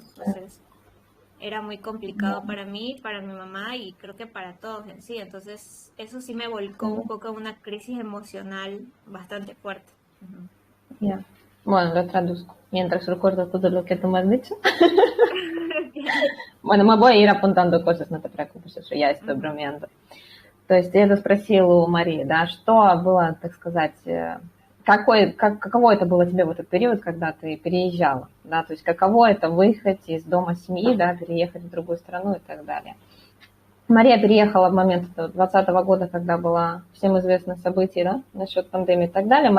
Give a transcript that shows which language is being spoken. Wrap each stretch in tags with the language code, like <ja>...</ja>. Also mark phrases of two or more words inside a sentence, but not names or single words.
<es>Entonces, era muy complicado para mí, para mi mamá y creo que para todos en sí. Entonces, eso sí me volcó un poco a una crisis emocional bastante fuerte. Ujú. Ya. Bueno, lo traduzco. Mientras recuerdo todo lo que tú me has dicho. Bueno, me voy a ir apuntando cosas, no te preocupes, eso я estoy Ujú. bromeando.</es> <ru>То есть я это спросила у Марии, да, что было, так сказать, каково это было тебе в этот период, когда ты переезжала, да, то есть каково это выехать из дома семьи, да, переехать в другую страну и так далее. Мария переехала в момент 2020 года, когда было всем известно событие, да, насчет пандемии и так далее.</ru>